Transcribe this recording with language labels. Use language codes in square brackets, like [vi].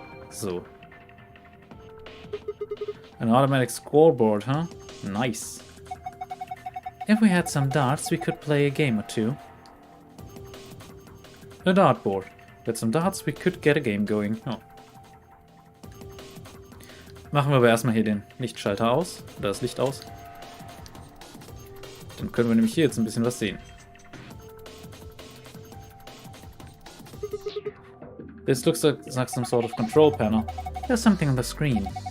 [en] So. An automatic scoreboard, huh? Nice. If we had some darts, we could play a game or two. A dartboard. With some darts, we could get a game going. Oh. [de] Machen wir aber erstmal hier den Lichtschalter aus. Oder das Licht aus. Dann können wir nämlich hier jetzt ein bisschen was sehen. [en] This looks like some sort of control panel. There's something on the screen.